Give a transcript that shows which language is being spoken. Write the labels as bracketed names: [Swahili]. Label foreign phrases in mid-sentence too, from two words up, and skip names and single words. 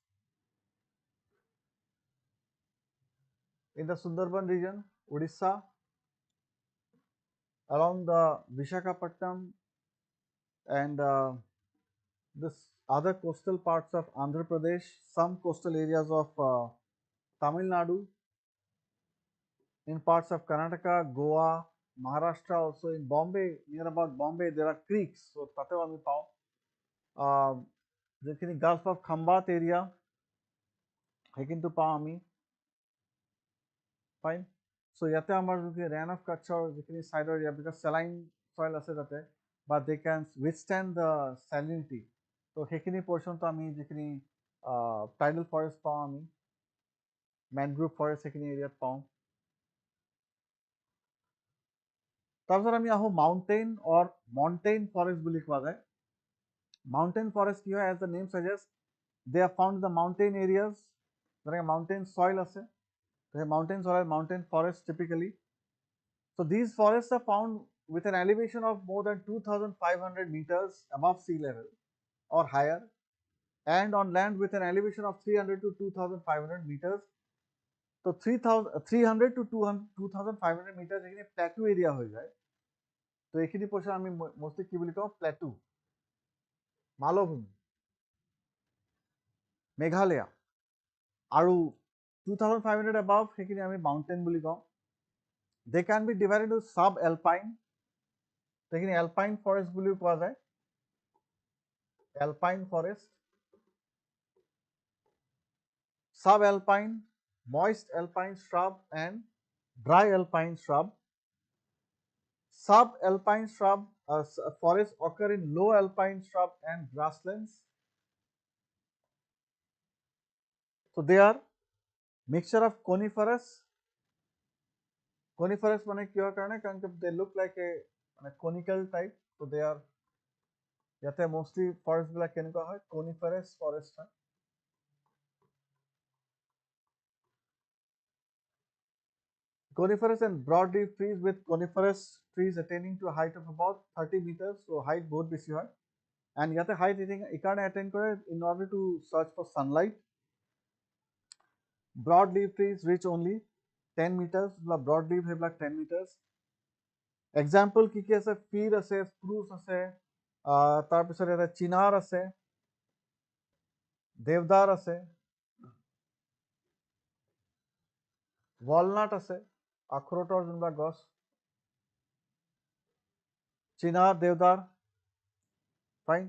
[English] in the Sundarban region Odisha along the Visakhapatnam and this other coastal parts of Andhra Pradesh some coastal areas of Tamil Nadu in parts of Karnataka Goa Maharashtra also in Bombay near about Bombay there are creeks so [Assamese] তাতেও আমি পাওঁ যেখিনি Gulf of Khambat area সেইখিনিতো পাওঁ আমি [English] fine so [Assamese] ইয়াতে আমাৰ যিখিনি ran of Kutchৰ যিখিনি চাইডৰ area [English] because saline soil [Assamese] আছে তাতে [English] but they can withstand the salinity so [Assamese] সেইখিনি portionটো আমি যিখিনি [English] tidal forest [Assamese] পাওঁ আমি [English] mangrove forest [Assamese] সেইখিনি এৰিয়াত পাওঁ তাৰপিছত আমি আহোঁ [English] mountain or montane forest [Assamese] বুলি কোৱা যায় [English] mountain forest [Assamese] কি হয় [English] as the name suggests they are found in the mountain areas যেনেকৈ mountain soil আছে mountain soil mountain forest typically so these forests are found with an elevation of more than 2,500 meters above sea level or higher and on land with an elevation of 300 to 2,500 meters so 300 to 2,500 meters এখানে plateau area [Assamese] হৈ যায় তো এইখিনি [English] portion আমি mostly [Assamese] কি বুলি কওঁ [English] plateau [Assamese] মালভূমি মেঘালয়া আৰু [English] 2,500 above [Assamese] সেইখিনি আমি [English] mountain [Assamese] বুলি কওঁ [English] they can be divided into sub-alpine এইখিনি alpine forest [Assamese] বুলিও কোৱা যায়, [English] alpine forest, sub-alpine, moist alpine shrub and dry alpine shrub. Sub-alpine shrub forests occur in low alpine shrub and grasslands. So they are mixture of coniferous. [Assamese] Coniferous মানে কিহৰ কাৰণে? [English] কাৰণ they look like a conical type. So they are ইয়াতে mostly forest [Assamese] বিলাক কেনেকুৱা হয়? [English] Coniferous forest [Assamese] হয়. [English] Coniferous and broadleaf trees with coniferous trees attaining to a height of about 30 meters. [Assamese] So height বহুত বেছি হয়. [English] And ইয়াতে height এইকাৰণে attain কৰে in order to search for sunlight. Broadleaf trees reach only 10 meters. [Assamese] Broadleaf সেইবিলাক 10 meters. Example কি কি আছে? Fir আছে, spruce আছে, তাৰপিছত এটা চিনাৰ আছে, দেৱদাৰ আছে, walnut আছে, আখৰোটৰ যোনবিলাক গছ, চিনাৰ, দেৱদাৰ, ফাইন।